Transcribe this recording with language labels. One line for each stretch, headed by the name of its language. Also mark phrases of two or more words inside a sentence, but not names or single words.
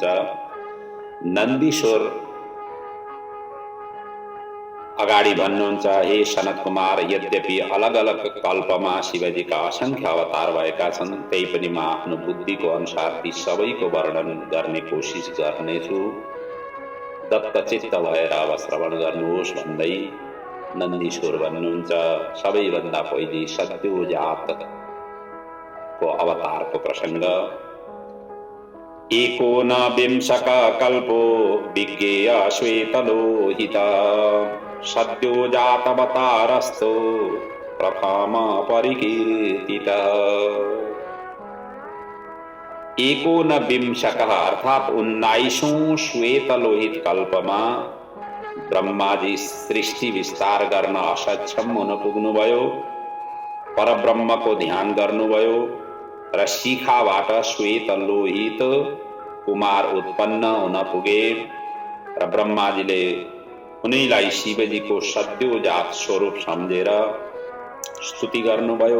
Nepali: नन्दीश्वर अगाडि भन्नुहुन्छ, हे सनत कुमार, यद्यपि अलग अलग कल्पमा शिवजीका असंख्य अवतार भएका छन्, त्यही पनि म आफ्नो बुद्धिको अनुसार ती सबैको वर्णन गर्ने कोसिस गर्नेछु। दत्तचित्त भएर अब श्रवण गर्नुहोस् भन्दै नन्दीश्वर भन्नुहुन्छ, सबैभन्दा पहिले सद्योजातको अवतारको प्रसङ्ग।
Sanskrit: एकोनविंशक कल्पो विज्ञेय श्वेतलोहित सद्योजातवतारस्तो प्रथम परिकीर्तित।
Nepali: एकोनविंशक अर्थात 19औं श्वेतलोहित कल्पमा ब्रह्माजी सृष्टि विस्तार गर्न असक्षम हुन पुग्नुभयो, परब्रह्मको ध्यान गर्नुभयो र शिखाबाट श्वेतलोहित कुमार उत्पन्न हुन पुगे र ब्रह्माजीले उनीलाई शिवजीको सद्योजात स्वरूप सम्झेर स्तुति गर्नुभयो।